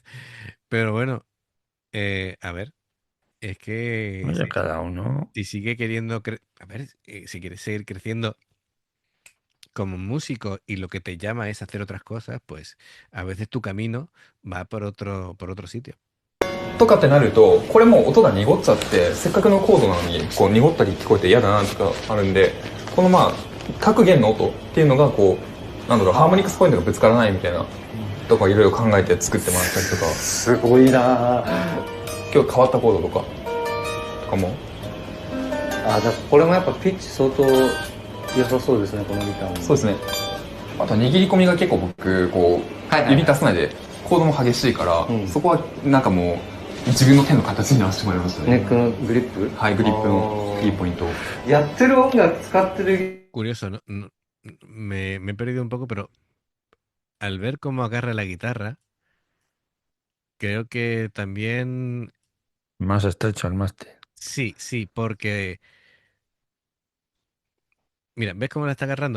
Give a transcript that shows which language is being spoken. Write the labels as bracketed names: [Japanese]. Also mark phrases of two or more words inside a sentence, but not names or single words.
[Spanish] Pero bueno, a ver, es que Oye, cada uno. si sigue queriendo, a ver, si quieres seguir creciendo como músico y lo que te llama es hacer otras cosas, pues a veces tu camino va por otro sitio. [Japanese] とかってなるとこれもう音が濁っちゃってせっかくのコードなのにこう濁ったり聞こえて嫌だなとかあるんでこのまあ各弦の音っていうのがこうなんだろうハーモニクスポイントがぶつからないみたいなとかいろいろ考えて作ってもらったりとかすごいな今日変わったコードとかもあ、じゃあこれもやっぱピッチ相当良さそうですね、このギターも。そうですねあと握り込みが結構僕こう、はいはいはい指出さないでコードも激しいから、うんそこはなんかもう自分の手の形に合わせてもらいましたねネックのグリップ。はいグリップのいいポイントをやってる音楽使ってる。 [Spanish] Curioso, ¿no? Me he perdido un poco, pero al ver cómo agarra la guitarra, creo que también Más estrecho al mástil. sí, sí, porque mira, ¿ves cómo la está agarrando?